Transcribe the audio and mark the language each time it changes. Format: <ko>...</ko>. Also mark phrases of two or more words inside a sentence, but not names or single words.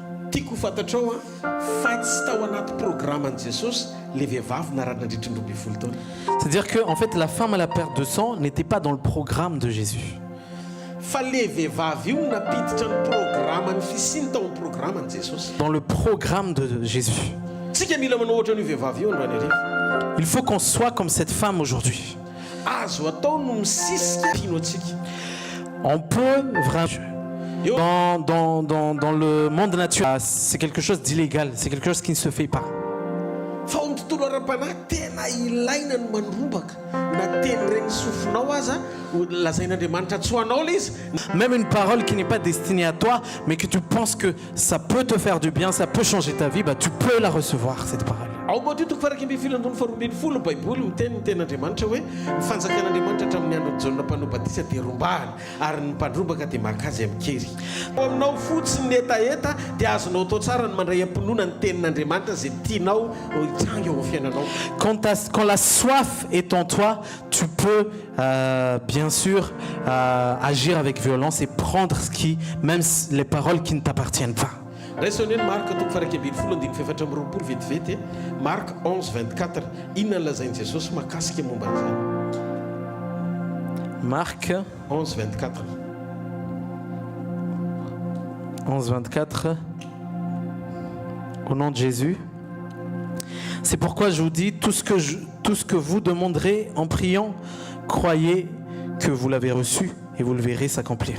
<mg>Tiako fantatrao fa tsy tao anaty programan'i Jesosy le vehivavy narana nandritra ny 12 taona.</mg> <fr>C'est-à-dire que en fait, la femme à la perte de sang n'était pas dans le programme de Jésus.</fr> <mg>Fa le vehivavy io napiditra ny programany fisiny tao amin'ny programan'i Jesosy.</mg> <fr>Dans le programme de Jésus.</fr> <mg>Tsika mila manao ohatra n'io vehivavy io androany arivo.</mg> <fr>Il faut qu'on soit comme cette femme aujourd'hui.</fr> <mg>Azo atao no misisika pino atsika.</mg> <fr>On peut vraiment... Dans le monde naturel, c'est quelque chose d'illégal, c'est quelque chose qui ne se fait pas.</fr> <mg>Fa ao amin'ny tontolo ara-panahy tena ilaina ny manobaka na teny regny sofinao aza lazain'Andriamanitra tsy ho anao le izy.</mg> <fr>Même une parole qui n'est pas destinée à toi, mais que tu penses que ça peut te faire du bien, ça peut changer ta vie, bah, tu peux la recevoir, cette parole.</fr> <mg>Ao Matteo toko farak 12 Baiboly miteny ny ten'Andriamanitra hoe ny fanjakan'Andriamanitra hatramin'ny andro ny Jaona mpanobadisa dia rombahana ary ny mpandrombaka dia maka azy amikery. Ao aminao fotsiny ny etaeta dia azonao atao tsara ny mandray am-pinoana ny tenin'Andriamanitra izay tianao hitsangy eo amin'ny fiainanao.</mg> <fr>Quand la soif est en toi, tu peux bien sûr agir avec violence et prendre même les paroles qui ne t'appartiennent pas.</fr> <mg>Raisonnez Marc toko farak 12 vetivety Marc 11:24 inona lazainy Jesosy makasika momba an'izany. Marc 11:24</mg> <fr>11:24 au nom de Jésus. C'est pourquoi je vous dis tout ce que vous demanderez en priant, croyez que vous l'avez reçu et vous le verrez s'accomplir.</fr>